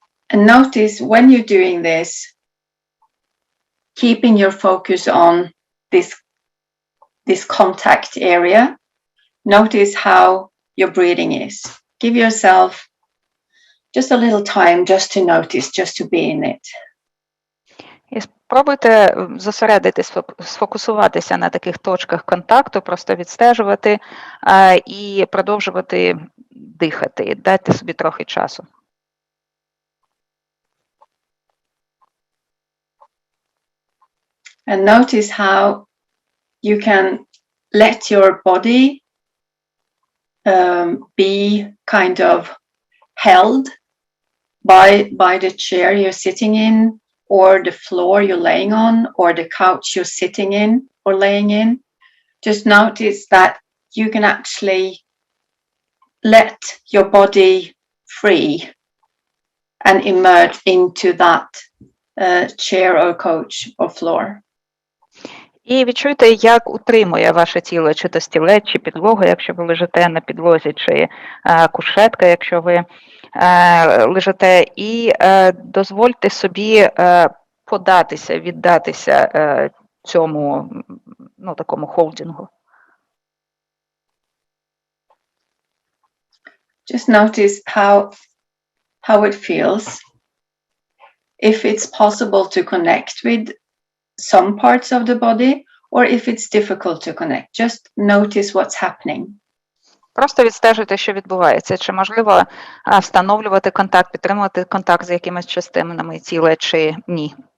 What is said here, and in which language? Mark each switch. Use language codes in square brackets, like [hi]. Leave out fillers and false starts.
[en] And notice when you're doing this, keeping your focus on this contact area, notice how your breathing is. Give yourself just a little time just to notice, just to be in it. [uk] І спробуйте зосередитись, сфокусуватися на таких точках контакту, просто відстежувати і продовжувати дихати. Дайте собі трохи часу. [en] And notice how you can let your body be kind of held by the chair you're sitting in, or the floor you're laying on, or the couch you're sitting in or laying in. Just notice that you can actually let your body free and emerge into that chair or couch or floor. [uk] І відчуйте, як утримує ваше тіло, чи то стілець, чи підлога, якщо ви лежите на підлозі, чи кушетка, якщо ви лежите, і дозвольте собі податися, віддатися цьому, ну, такому холдингу. [en] Just notice how it feels. If it's possible to connect with some parts of the body, or if it's difficult to connect, just notice what's happening. [uk] Просто відстежуйте, що відбувається. Чи можливо встановлювати контакт, підтримувати контакт з якимись частинами тіла, чи ні.